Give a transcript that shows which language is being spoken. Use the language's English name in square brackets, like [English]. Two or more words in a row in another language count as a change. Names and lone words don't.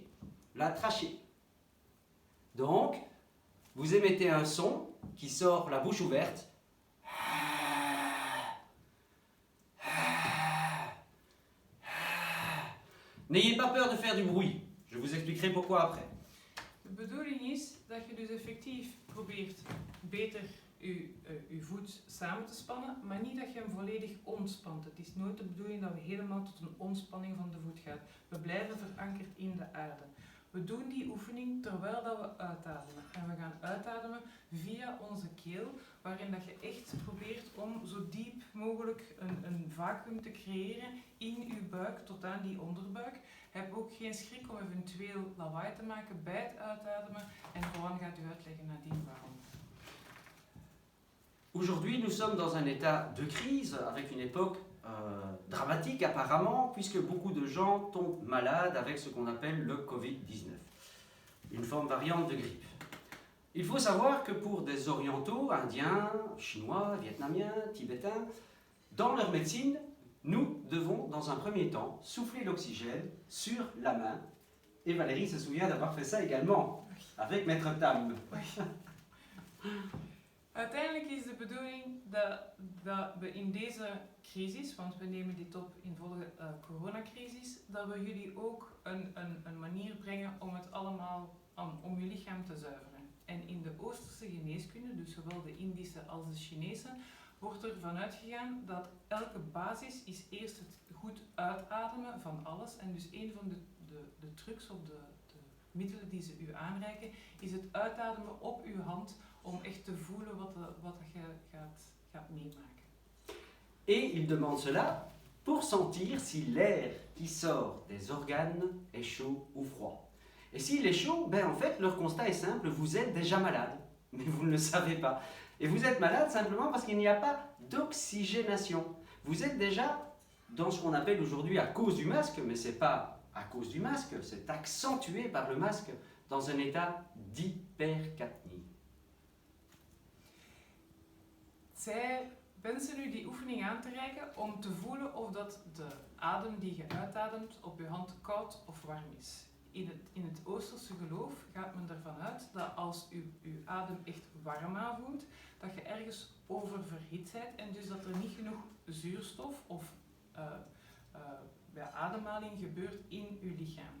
[French] La trachée. Donc, vous émettez un son qui sort la bouche ouverte, N'ayez pas peur de faire du bruit. Je vous expliquerai pourquoi après. [Dutch] De bedoeling is dat je dus effectief probeert beter je voet samen te spannen, maar niet dat je hem volledig ontspant. Het is nooit de bedoeling dat we helemaal tot een ontspanning van de voet gaan. We blijven verankerd in de aarde. We doen die oefening terwijl dat we uitademen. En we gaan uitademen via onze keel, waarin dat je echt probeert om zo diep mogelijk een vacuüm te creëren in je buik tot aan die onderbuik. Heb ook geen schrik om eventueel lawaai te maken bij het uitademen. En Rowan gaat u uitleggen nadien waarom. [French] Aujourd'hui, nous sommes dans un état de crise, avec une époque dramatique apparemment, puisque beaucoup de gens tombent malades avec ce qu'on appelle le Covid-19, une forme variante de grippe. Il faut savoir que pour des orientaux, indiens, chinois, vietnamiens, tibétains, dans leur médecine, nous devons dans un premier temps souffler l'oxygène sur la main. Et Valérie se souvient d'avoir fait ça également, avec Maître Tam. [Dutch] Uiteindelijk is de bedoeling dat we in deze crisis, want we nemen dit op in volle coronacrisis, dat we jullie ook een manier brengen om het allemaal, om je lichaam te zuiveren. En in de Oosterse geneeskunde, dus zowel de Indische als de Chinese, wordt er vanuit gegaan dat elke basis is eerst het goed uitademen van alles. En dus een van de trucs of de middelen die ze u aanreiken, is het uitademen op uw hand om echt te voelen wat je gaat meemaken. [French] Et il demande cela pour sentir si l'air qui sort des organes est chaud ou froid. Et s'il est chaud, ben en fait, leur constat est simple, vous êtes déjà malade, mais vous ne le savez pas. Et vous êtes malade simplement parce qu'il n'y a pas d'oxygénation. Vous êtes déjà dans ce qu'on appelle aujourd'hui à cause du masque, mais ce n'est pas à cause du masque, c'est accentué par le masque dans un état d'hypercapnie. [Dutch] Zij wensen u die oefening aan te reiken om te voelen of dat de adem die je uitademt op je hand koud of warm is. In het Oosterse geloof gaat men ervan uit dat als uw adem echt warm aanvoelt, dat je ergens oververhit bent en dus dat er niet genoeg zuurstof of ademhaling gebeurt in uw lichaam.